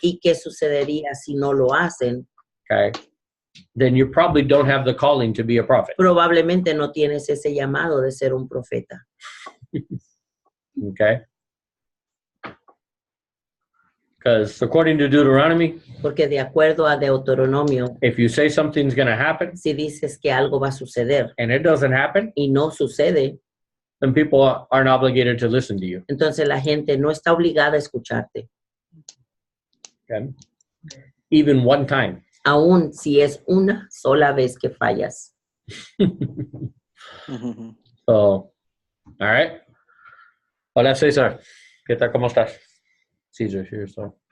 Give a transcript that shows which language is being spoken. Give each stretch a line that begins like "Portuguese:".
Spanish: y qué sucedería si no lo hacen,
English: okay, then you probably don't have the calling to be a prophet.
Spanish: probablemente no tienes ese llamado de ser un profeta.
English: Okay? Because according to Deuteronomy,
Spanish: Porque de acuerdo a Deuteronomio,
English: if you say something's going to happen
Spanish: si dices que algo va a suceder
English: and it doesn't happen,
Spanish: y no sucede,
English: then people aren't obligated to listen to you.
Spanish: entonces la gente no está obligada a escucharte,
English: Okay? Even one time.
Spanish: aun si es una sola vez que fallas.
English: So, all right.
Spanish: Hola, César. ¿Qué tal? ¿Cómo estás?
English: César here, so.